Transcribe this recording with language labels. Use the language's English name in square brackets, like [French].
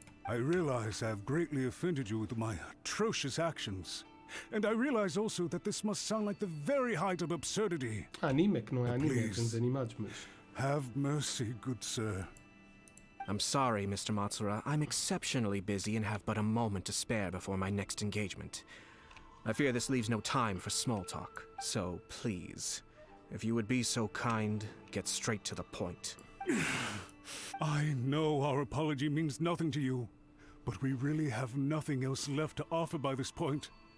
[English] I realize I have greatly offended you with my atrocious actions. And I realize also that this must sound like the very height of absurdity. [Portuguese] Anime, que não é anime, é desenhos animados, mas... [English] Have mercy, good sir. I'm sorry, Mr. Matsura. I'm exceptionally busy and have but a moment to spare before my next engagement. I fear this leaves no time for small talk. So, please, if you would be so kind, get straight to the point. I know our apology means nothing to you, but we really have nothing else left to offer by this point.